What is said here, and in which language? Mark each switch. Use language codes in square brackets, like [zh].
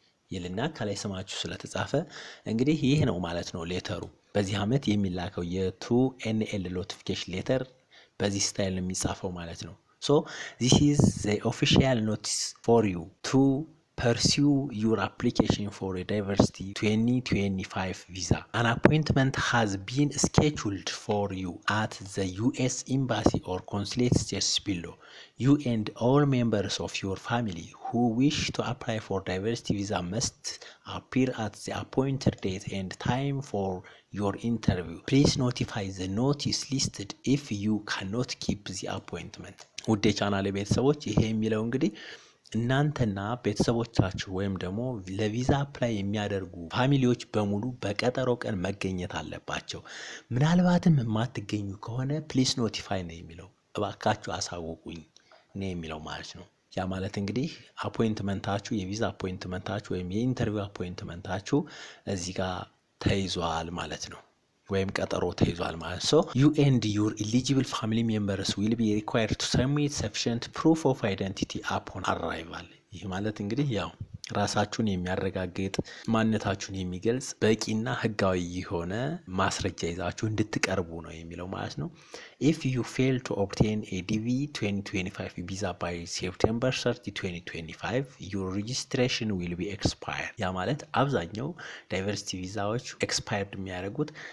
[am] ይልና ከላይ ስማችሁ ስለተጻፈ እንግዲህ ይህ ነው ማለት ነው ሌተሩ። በዚህ ዓመት የሚላከው የ2NL ኖቲፊኬሽን ሌተር በዚህ ስታይል ነው የሚጻፈው ማለት ነው። [en] So this is the official notice for you to pursue your application for a diversity 2025 visa. An appointment has been scheduled for you at the US Embassy or Consulate states below. You and all members of your family who wish to apply for diversity visa must appear at the appointed date and time for your interview. Please notify the notice listed if you cannot keep the appointment. [am] ውድ የቻናሌ ቤተሰቦች ይሄ የሚለው እንግዲህ እናንተና ቤተሰቦቻችሁ ወይም ደግሞ ለቪዛ አፕላይ የሚያደርጉ ፋሚሊዎች በሙሉ በቀጠሮ ቀን መገኘት አለባቸው። ምናልባትም የማትገኙ ከሆነ ፕሊስ ኖቲፋይ ነው የሚለው፣ እባካችሁ አሳውቁኝ ነው የሚለው ማለት ነው። ያ ማለት እንግዲህ አፖይንትመንታችሁ የቪዛ አፖይንትመንታችሁ ወይም የኢንተርቪው አፖይንትመንታችሁ እዚህ ጋር ተይዟል ማለት ነው፣ ወይም ቀጠሮ ተይዟል ማለት ነው። [en] You and your eligible family members will be required to submit sufficient proof of identity upon arrival። [am] ይህ ማለት እንግዲህ ያው ራሳችሁን የሚያረጋግጥ ማንነታችሁን የሚገልጽ በቂና ህጋዊ የሆነ ማስረጃ ይዛችሁ እንድትቀርቡ ነው የሚለው ማለት ነው። [en] if you fail to obtain a DV2024 visa by September 30 2025 your registration will be expired [am] ያ ማለት አብዛኛው ዳይቨርሲቲ ቪዛዎች ኤክስፓየርድ የሚያደርጉት